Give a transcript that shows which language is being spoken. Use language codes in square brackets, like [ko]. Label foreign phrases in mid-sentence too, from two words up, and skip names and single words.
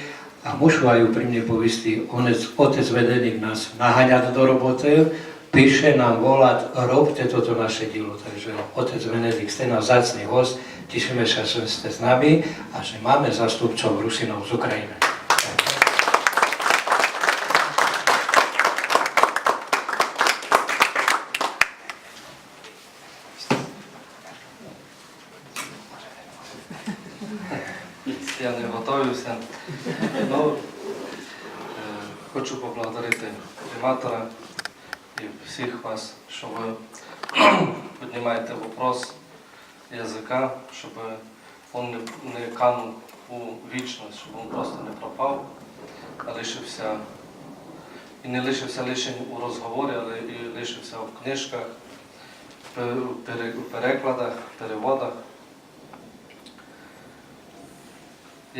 [sk] A môžu aj úprimne povistý, otec Benedikt nás naháňať do roboty, píše nám volať, robte toto naše dielo. Takže otec Benedikt, ste náš vzácny host, tešíme sa, že ste s nami a že máme zástupcov Rusinov z Ukrajiny. [rue] Я не готуюся. Ну, хочу поблагодарити приматора і всіх вас, що ви піднімаєте вопрос язика, щоб він не канув у вічність, щоб він просто не пропав, а лишився, і не лишився лише у розговорі, але і лишився в книжках, в перекладах, в переводах.